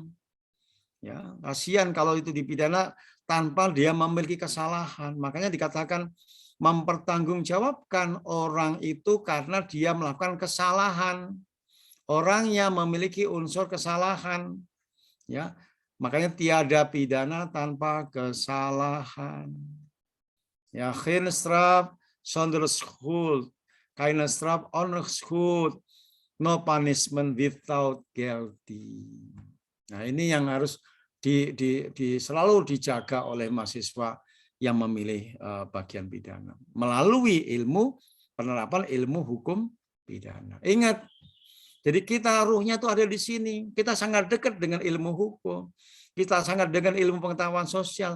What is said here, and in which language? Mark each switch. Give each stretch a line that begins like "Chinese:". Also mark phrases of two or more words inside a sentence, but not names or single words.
Indonesian: Ya, kasihan kalau itu dipidana tanpa dia memiliki kesalahan. Makanya dikatakan mempertanggungjawabkan orang itu karena dia melakukan kesalahan. orang yang memiliki unsur kesalahan. Ya, makanya tiada pidana tanpa kesalahan.
Dutch: Ja, geen straf zonder schuld,
German: keine straf ohne schuld,
English: no punishment without guilty.
Indonesian: Nah, ini yang harus selalu dijaga oleh mahasiswa yang memilih bagian pidana melalui penerapan ilmu hukum pidana. Ingat, jadi kita ruhnya itu ada di sini. Kita sangat dekat dengan ilmu hukum. Kita sangat dengan ilmu pengetahuan sosial.